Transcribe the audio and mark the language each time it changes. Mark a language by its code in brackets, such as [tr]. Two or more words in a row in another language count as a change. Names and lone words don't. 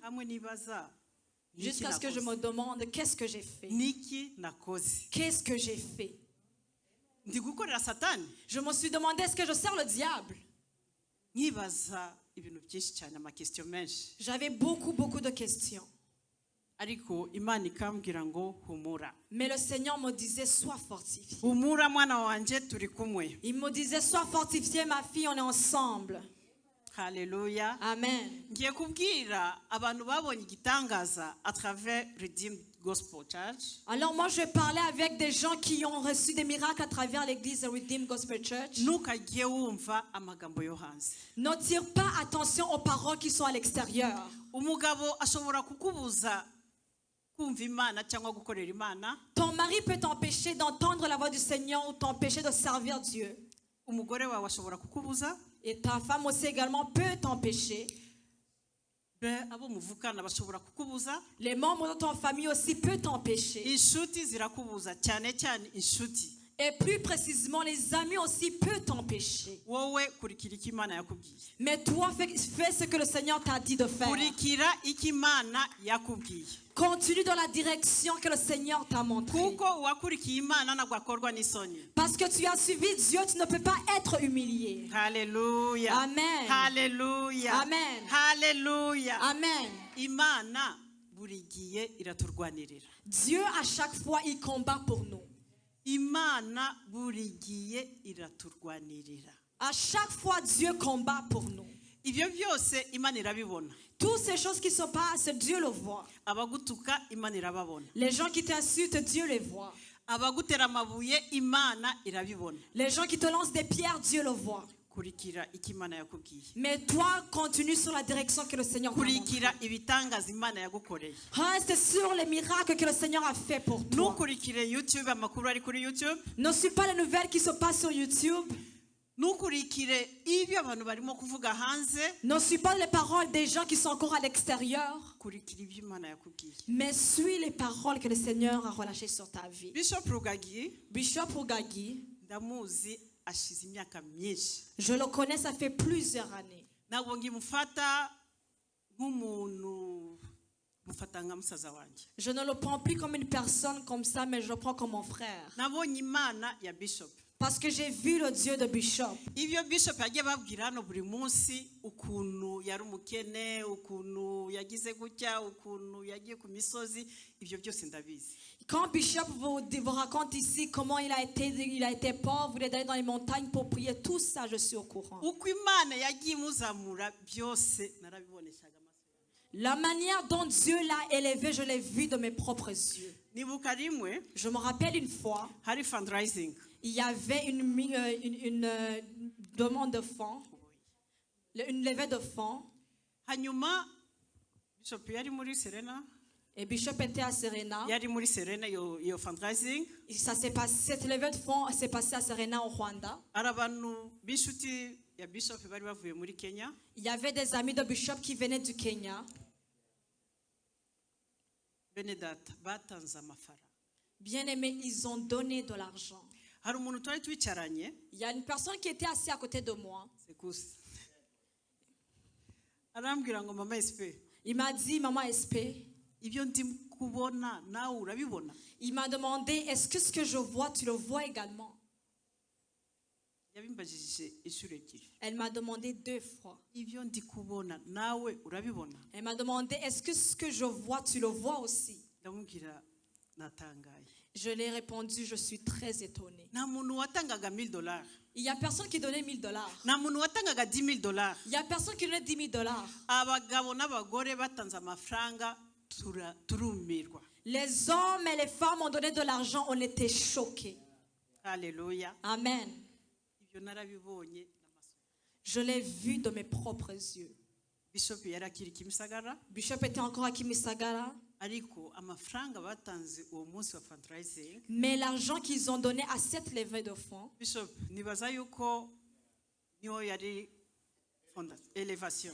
[rw] Hamwe nibaza [fr] Jusqu'à ce que je me demande qu'est-ce que j'ai fait. [rw] niki nakoze, [fr] Qu'est-ce que j'ai fait? [rw] ndi gukorera Satani. [fr] Je me suis demandé est-ce que je sers le diable? [rw] Nkibaza ibintu byinshi cyane, amakesityo menshi, [fr] J'avais beaucoup de questions. [rw] ariko Imana ikambwira ngo humura, [fr] Mais le Seigneur me disait sois fortifié. [rw] humura mwana wanje, turi kumwe. [fr] Il me disait sois fortifié ma fille, on est ensemble. [rw] Haleluya. Amen. Ngiye kubwira abantu babonye igitangaza [fr] à travers [rw] Redeemed Gospel Church. [fr] Alors moi je vais parler avec des gens qui ont reçu des miracles à travers l'église Redeemed Gospel Church. [rw] Ntukajye wumva amagambo yo hanze. [fr] Ne tire pas attention aux paroles qui sont à l'extérieur. [rw] Umugabo ashobora kukubuza kumva Imana cyangwa gukorera Imana. [fr] Ton mari peut t'empêcher d'entendre la voix du Seigneur ou t'empêcher de servir Dieu. [rw] Umugore wawe ashobora kukubuza. [fr] Et ta femme aussi également peut t'empêcher. [rw] Abo muvukana bashobora kukubuza. [fr] Les membres de ton famille aussi peuvent t'empêcher. [rw] Inshuti zirakubuza, cyane cyane inshuti. [fr] Et plus précisément, les amis aussi peuvent t'empêcher. [rw] wowe kurikira icyo Imana yakubwiye. [fr] Mais toi, fais ce que le Seigneur t'a dit de faire. [rw] Kurikira icyo Imana yakubwiye. [fr] Continue dans la direction que le Seigneur t'a montrée. [rw] Kuko uwakurikiye Imana ntabwo akorwa n'isoni. [fr] Parce que tu as suivi Dieu, tu ne peux pas être humilié. [rw] Haleluya. Amen. Haleluya. Amen. Haleluya. Amen. Imana buri gihe iraturwanirira. [fr] Dieu, à chaque fois, il combat pour nous. [rw] Imana buri gihe iraturwanirira. [fr] À chaque fois, Dieu combat pour nous. [rw] Ibyo byose Imana irabibona. [fr] Toutes ces choses qui se passent, Dieu le voit. [rw] Abagutuka Imana irababona. [fr] Les gens qui t'insultent, Dieu les voit. [rw] Abagutera amabuye Imana irabibona. [fr] Les gens qui te lancent des pierres, Dieu le voit. [rw] Kurikira icyo Imana yakubwiye. [fr] Mais toi, continue sur la direction que le Seigneur t'a montrée. [rw] Kurikira ibitangaza Imana yagukoreye. [fr] Reste sur les miracles que le Seigneur a fait pour toi. [rw] Ntukurikire YouTube, amakuru ari kuri YouTube. [fr] Ne suis pas les nouvelles qui se passent sur YouTube. [rw] Ntukurikire ibyo abantu barimo kuvuga hanze. [fr] Ne suis pas les paroles des gens qui sont encore à l'extérieur. [rw] Kurikira ibyo Imana yakubwiye. [fr] Mais suis les paroles que le Seigneur a relâchées sur ta vie. [rw] Bishop Rugagi, [fr] Bishop Rugagi, [rw] ndamuzi ashize imyaka myinshi. [fr] je le connais, ça fait plusieurs années. [rw] Ntabwo ngimufata nk'umuntu, mufata nka musaza wanjye. [fr] Je ne le prends plus comme une personne comme ça, mais je le prends comme mon frère. [rw] Nabonye Imana ya Bishop. [fr] Parce que j'ai vu le Dieu de Bishop. [rw] Ibyo Bishop yagiye babwira hano buri munsi, ukuntu yari umukene, ukuntu yagize gutya, ukuntu yagiye ku misozi, ibyo byose ndabizi. [fr] Quand Bishop vous raconte ici comment il a été pauvre, il est allé dans les montagnes pour prier, tout ça je suis au courant. [rw] Uko Imana yagiye imuzamura byose narabiboneshaga amaso yanjye. [fr] La manière dont Dieu l'a élevé, je l'ai vu de mes propres yeux. [rw] Nibuka rimwe [fr] Je me rappelle une fois, [rw] hari fundraising. [fr] il y avait une demande de fonds, une levée de fonds, [rw] Hanyuma Bishop yari muri Serena, [fr] et Bishop était à Serena. [rw] yari muri Serena iyo fundraising. [fr] Et ça s'est passé, cette levée de fonds s'est passée à Serena au Rwanda. [rw] Ari abantu b'inshuti ya Bishop bari bavuye muri Kenya. [fr] Il y avait des amis de Bishop qui venaient du Kenya. [rw] Bene data batanze amafaranga. [fr] Bien aimés, ils ont donné de l'argent. [rw] Hari umuntu twari twicaranye, [fr] Il y a une personne qui était assise à côté de moi. [rw] Sekusi. Arambwira ngo mama SP, [fr] Il m'a dit, Maman SP, [rw] ibyo ndi kubona nawe urabibona? [fr] il m'a demandé, est-ce que ce que je vois, tu le vois également? [rw] Yabimbajije inshuro ebyiri. [fr] Elle m'a demandé 2 fois. [rw] Ibyo ndi kubona nawe urabibona? [fr] Elle m'a demandé, est-ce que ce que je vois, tu le vois aussi? [rw] Ndamubwira natangaye. [fr] Je l'ai répondu, je suis très étonnée. [rw] Nta muntu watangaga $1000. [fr] Il n'y a personne qui donnait $1000. [rw] Nta muntu watangaga $10,000. [fr] Il n'y a personne qui donnait $10,000. [rw] Abagabo n'abagore batanze amafaranga turumirwa. [fr] Les hommes et les femmes ont donné de l'argent, on était choqués. [rw] Haleluya. [fr] Amen. [rw] Ibyo narabibonye n'amaso. [fr] Je l'ai vu de mes propres yeux. [rw] Bishop yari akiri Kimisagara, [fr] Bishop était encore à Kimisagara, [rw] ariko amafaranga batanze uwo munsi wa fundraising. [fr] mais l'argent qu'ils ont donné à cette levée de fonds, [rw] Bishop nibaza yuko niho yari elevation.